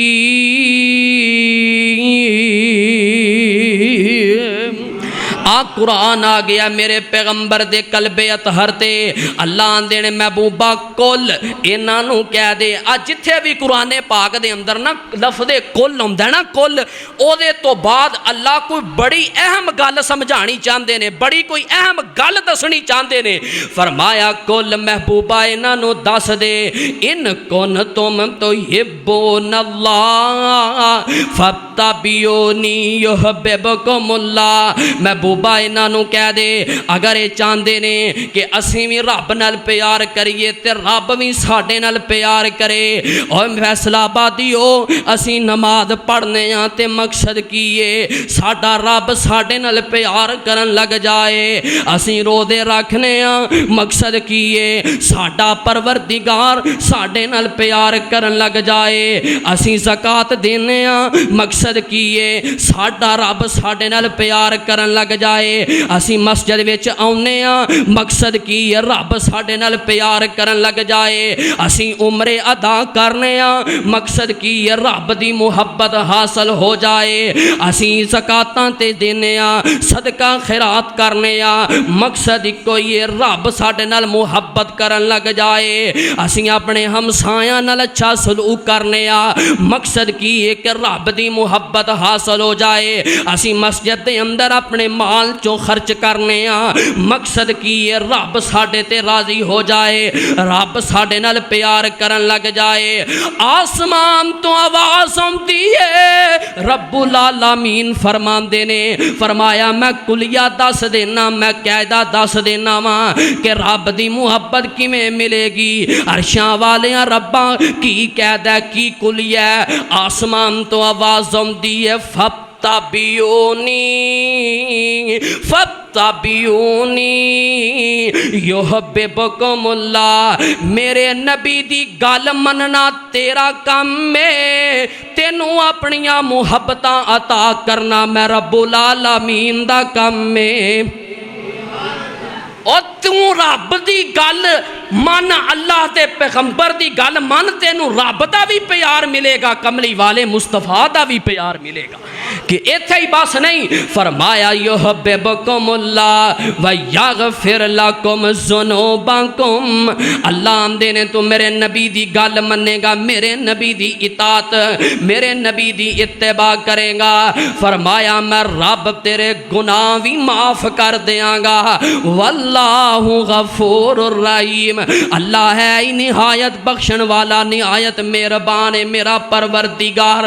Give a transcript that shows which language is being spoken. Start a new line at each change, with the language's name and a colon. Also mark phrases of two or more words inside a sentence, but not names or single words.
Punjabi: قرآن آ گیا میرے پیغمبر دے قلب اطہر تے، اللہ آندے نے محبوبہ کل انہاں کہہ دے، جتھے بھی قرآن پاک دے اندر نا لفظ کل ہوندا ہے نا کل، او دے تو بعد اللہ کوئی بڑی اہم گل سمجھانی چاہندے نے، بڑی کوئی اہم گل دسنی چاہندے نے۔ فرمایا کل محبوبہ انہاں دس دے،
Arabic: ان کنتم تحبون اللہ فاتبعونی یحببکم اللہ،
Punjabi: محبوبہ اللہ انہاں نوں کہہ دے اگر یہ چاہتے نے کہ اسی بھی رب نال پیار کریے تے رب بھی ساڈے نال پیار کرے۔ اور فیصلہ آبادیو اسی نماز پڑھنے ہاں تے مقصد کیے ساڈا رب ساڈے نال پیار کرن لگ جائے، اسی روزے رکھنے ہاں مقصد کیے ساڈا پروردگار ساڈے نال پیار کرن لگ جائے، اسی زکات دینے ہاں مقصد کیے ساڈا رب ساڈے نال پیار کرن لگ جائے، اسی مسجد وچ آونے ہاں مقصد کیے رب ساڈے نال پیار کرن لگ جائے، اسی عمرے ادا کرنے ہاں مقصد کیے رب دی محبت حاصل ہو جائے، اسی زکاتاں تے دینے ہاں صدقہ خیرات کرنے ہاں مقصد کوئی رب ساڈے نال محبت کرن لگ جائے، اسی اپنے ہمسایاں نال اچھا سلوک کرنے ہاں مقصد کی ہے کہ رب دی محبت حاصل ہو جائے، اسی مسجد دے اندر اپنے مال چوں خرچ کرنے ہاں مقصد کی ہے رب ساڈے تے راضی ہو جائے، رب ساڈے نال پیار کرن لگ جائے۔ آسمان تو آواز آندی ہے رب العالمین فرماندے نے فرمایا میں کلیہ دس دینا میں قاعدہ دس دینا وا کہ رب دی محبت کیویں ملے گی، عرشاں والیاں رباں کی قاعدہ کی کلیہ آسمان تو آواز آندی ہے فَاتَّبِعُونِی
Arabic: یحببکم اللہ،
Punjabi: میرے نبی دی گل مننا تیرا کم ہے، تینوں اپنیاں محبتاں عطا کرنا میں رب العالمین دا کم ہے۔ اور تو رب دی گل من اللہ دے پیغمبر دی گل من تینوں رب دا بھی پیار ملے گا، کملی والے مصطفیٰ دا بھی پیار ملے گا کہ ایتھے ہی بس نہیں فرمایا
Arabic: یحببکم اللہ ویغفر لکم
Punjabi: ذنوبکم، اللہ آمدے نے تو میرے نبی دی گل منے گا، میرے نبی دی اطاعت میرے نبی دی اتباع کرے گا، فرمایا میں رب تیرے گناہ بھی معاف کر دیاں گا،
Arabic: واللہ غفور الرحیم،
Punjabi: اللہ ہے ہی نہایت بخشن والا نہایت مہربان ہے میرا پروردگار۔